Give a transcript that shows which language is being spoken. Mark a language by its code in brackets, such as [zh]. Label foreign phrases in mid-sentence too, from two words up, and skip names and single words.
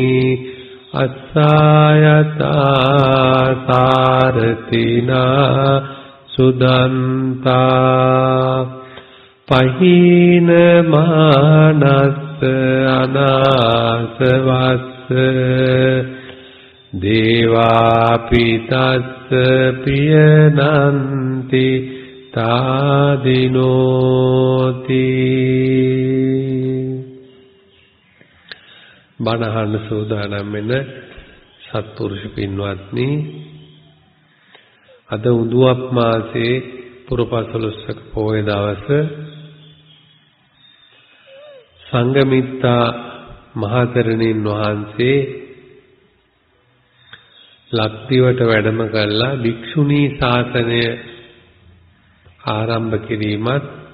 [pi] අස්සායතා සාරතිනා සුදන්තා පහින මානස්ස අනාසවස්ස දේවාපිතස්ස පියනන්ති තාදිනෝති. [si] බණහන්න සූදානම් වෙන සත්පුරුෂ පින්වත්නි, අද උදුවප් මාසයේ පුරපසළොස්වක පොහොය දවස සංඝමිත්තා මහතෙරණින් වහන්සේ ලක්දිවට වැඩම කළා භික්ෂුණී ශාසනය ආරම්භ කිරීමත්